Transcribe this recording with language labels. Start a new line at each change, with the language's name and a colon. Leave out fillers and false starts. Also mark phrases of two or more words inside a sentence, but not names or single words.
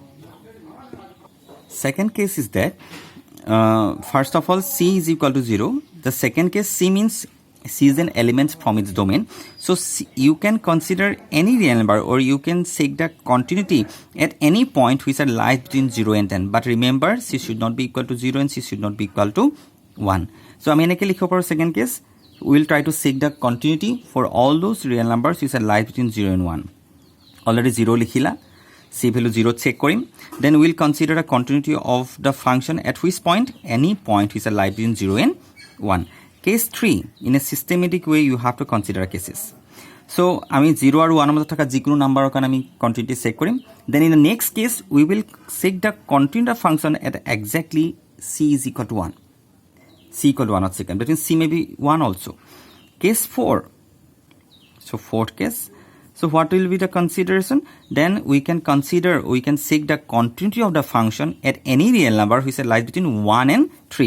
English: Second case is that first of all, c is equal to 0. The second case, c means C is an element from its domain. So you can consider any real number, or you can seek the continuity at any point which lies between 0 and 10. But remember, C should not be equal to 0 and C should not be equal to 1.
Assamese: So আমি এনেকে লিখিব পাৰো
English: second case. We will try to seek the continuity for all those real numbers which lies between 0 and 1. Already 0 লিখিলা, C value 0 check করিম. Then we will consider a continuity of the function at which point? Any point which lies between 0 and 1. Case 3, in a systematic way you have to consider cases.
Assamese: So আমি 0 আৰু 1 মধ্যে থকা যিকোনো নাম্বাৰৰ কাৰণে আমি
English: continuity check
Assamese: কৰিম.
English: Then in the next case we will seek the continuity of function at exactly C is equal to 1. C equal to 1 not second. Between C may be 1 also. Case 4. So fourth case. So what will be the consideration? Then we can seek the continuity of the function at any real number which lies between 1 and 3.